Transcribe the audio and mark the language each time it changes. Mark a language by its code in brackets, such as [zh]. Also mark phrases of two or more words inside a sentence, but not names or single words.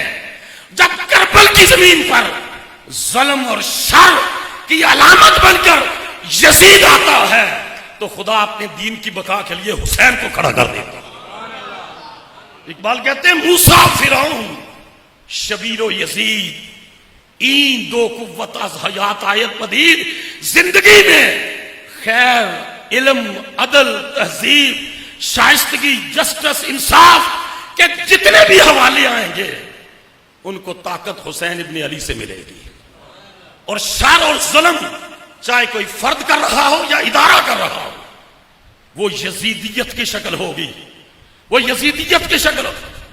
[ur] جب کربل کی زمین پر ظلم اور شر کی علامت بن کر یزید آتا ہے تو خدا اپنے دین کی بقا کے لیے حسین کو کھڑا کر دیتا ہے۔ اقبال کہتے ہیں [fa] موسیٰ فرعون شبیر و یزید، این دو قوت از حیات آیت پدید۔ [ur] زندگی میں خیر، علم، عدل، تہذیب، شائستگی، جسٹس، انصاف کے جتنے بھی حوالے آئیں گے ان کو طاقت حسین ابن علی سے ملے گی، اور شر اور ظلم چاہے کوئی فرد کر رہا ہو یا ادارہ کر رہا ہو وہ یزیدیت کی شکل ہوگی، وہ یزیدیت کی شکل ہوگی۔